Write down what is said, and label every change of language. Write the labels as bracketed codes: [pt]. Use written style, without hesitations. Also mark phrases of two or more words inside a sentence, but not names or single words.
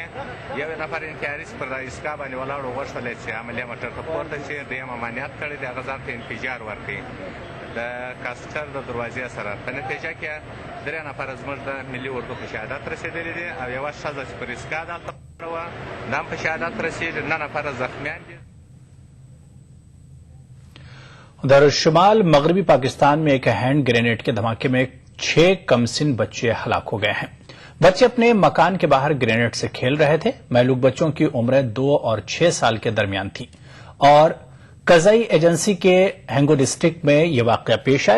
[ps] یو نفر انتحاري چې پر ایستګاه باندې ولاړ و غوښتل چې عملیه موټر ته پورته شي، دویم امانیت کړی دی، هغه ځان ته انفجار ورکړي د کاسټر د دروازې سره. په نتیجه کې 3 نفر زموږ د ملي اردو په شهادت رسېدلي دي او یوه ښځه چې پر ایستګاه دلته وه دا هم په شهادت رسېږي. 9 نفر زخمیان دي. [ur] ادھر شمال مغربی پاکستان میں ایک [en] hand grenade [ur] کے دھماکے میں 6 کمسن بچے ہلاک ہو گئے ہیں. بچے اپنے مکان کے باہر گرینیڈ سے کھیل رہے تھے. مہلوک بچوں کی عمر 2 اور 6 سال کے درمیان تھی اور کزئی ایجنسی کے ہنگو ڈسٹرکٹ میں یہ واقعہ پیش آیا.